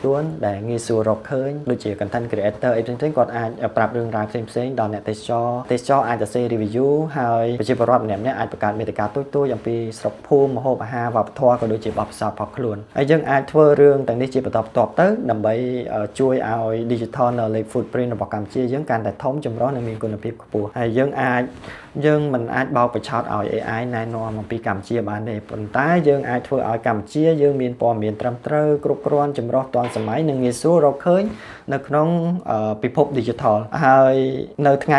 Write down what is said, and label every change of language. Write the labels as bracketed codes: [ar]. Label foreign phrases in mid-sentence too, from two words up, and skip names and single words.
[km] ខ្លួនដែលងាយស្រួលរកឃើញដូចជា [en] content creator [km] អីផ្សេងៗគាត់អាចប្រាប់រឿងរ៉ាវផ្សេងៗដល់អ្នកទេសចរអាចសរសេរ review ហើយប្រជាពលរដ្ឋម្នាក់ៗអាចបង្កើតមាតិកាទូចៗអំពីស្រុកភូមិម្ហូបអាហារវប្បធម៌ក៏ដូចជាបទពិសោធន៍របស់ខ្លួនហើយយើងអាចធ្វើ រឿងទាំងនេះជាបន្តបន្ទាប់ទៅដើម្បីជួយឲ្យ [en] digital knowledge footprint [km] របស់កម្ពុជាយើងកាន់តែធំចម្រុះនិងមានគុណភាពខ្ពស់ហើយយើងមិនអាចបោកបញ្ឆោតឲ្យ AI ណែនាំអំពីកម្ពុជាបានទេប៉ុន្តែ យើងអាចធ្វើឲ្យកម្ពុជាយើងមានព័ត៌មានត្រឹមត្រូវគ្រប់គ្រាន់ចម្រុះទាន់សម័យនិងងាយស្រួលរកឃើញនៅក្នុងពិភព digital ហើយនៅថ្ងៃ